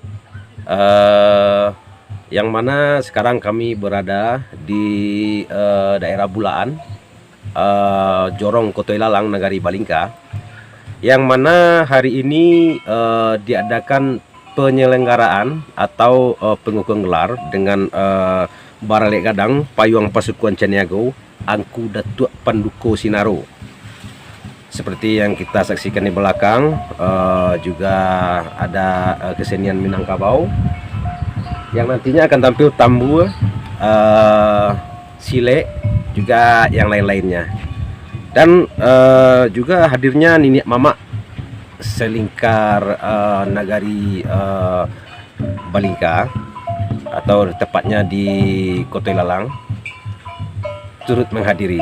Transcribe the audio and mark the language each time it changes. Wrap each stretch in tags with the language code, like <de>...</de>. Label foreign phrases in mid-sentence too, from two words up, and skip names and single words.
<id>Yang mana sekarang kami berada di daerah Bulaan, Jorong Kotoi Lalang, Nagari Balingka. Yang mana hari ini diadakan penyelenggaraan atau pengukuhan gelar dengan Baralek Gadang Payung Pasukan Caniago Angku Datuk Panduko Sinaro. Seperti yang kita saksikan di belakang, juga ada kesenian Minangkabau yang nantinya akan tampil tambu, sile, juga yang lain-lainnya. Dan juga hadirnya Nini Mama selingkar Nagari Balingka, atau tepatnya di Kotoi Lalang, turut menghadiri.</id>